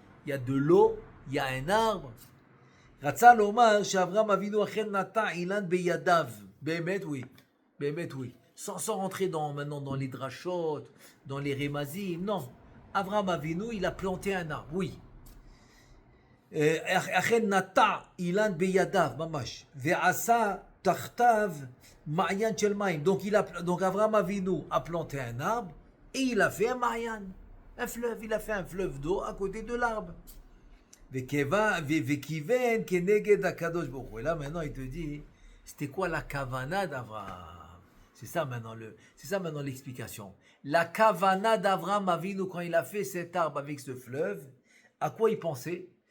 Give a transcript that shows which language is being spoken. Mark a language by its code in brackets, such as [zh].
[fr] Il y a de l'eau, il y a un arbre. Ratza lomar she'Avram Avinu achen nata ilan beyadav. Bémet, oui. Bémet, oui. Sans rentrer maintenant dans les drachot, dans les rémazim, non. Avraham Avinu, il a planté un arbre, oui. [he] אכן נטע אילן בידיו, ממש, ועשה תחתיו מעיין של מים. [fr] Donc Avraham Avinu a planté un arbre et il a fait un מעיין, un fleuve, il a fait un fleuve d'eau à côté de l'arbre. וכיוון כנגד הקדוש ברוך הוא. Et là maintenant il te dit, c'était quoi la kavana d'Avraham? C'est ça maintenant l'explication. La kavana d'Avraham Avinu quand il a fait cet arbre avec ce fleuve, à quoi il pensait?